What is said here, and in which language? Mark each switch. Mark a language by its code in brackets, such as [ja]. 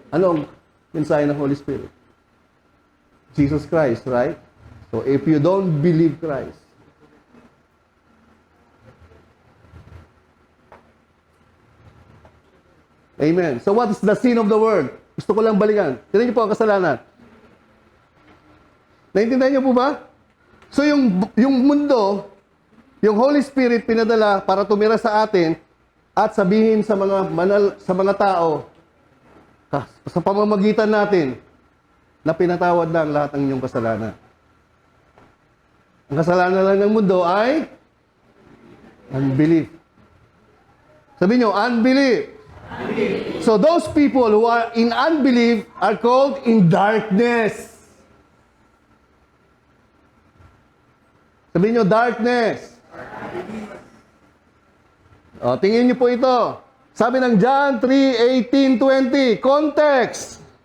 [tl] Ano ang mensahe ng Holy Spirit? [en] Jesus Christ, right? So if you don't believe Christ, amen. So what is the sin of the world? [tl] Gusto ko lang balikan. Tignan niyo po ang kasalanan. Naintindihan niyo po ba? So yung mundo, yung Holy Spirit pinadala para tumira sa atin at sabihin sa mga tao sa pamamagitan natin na pinatawad na ang lahat ng inyong kasalanan. Ang kasalanan lang ng mundo ay unbelief. Sabihin niyo, unbelief. [en] So those people who are in unbelief are called in darkness. [tl] Sabihin niyo, darkness. O, tingin niyo po ito. Sabi ng John 3:18-20, context.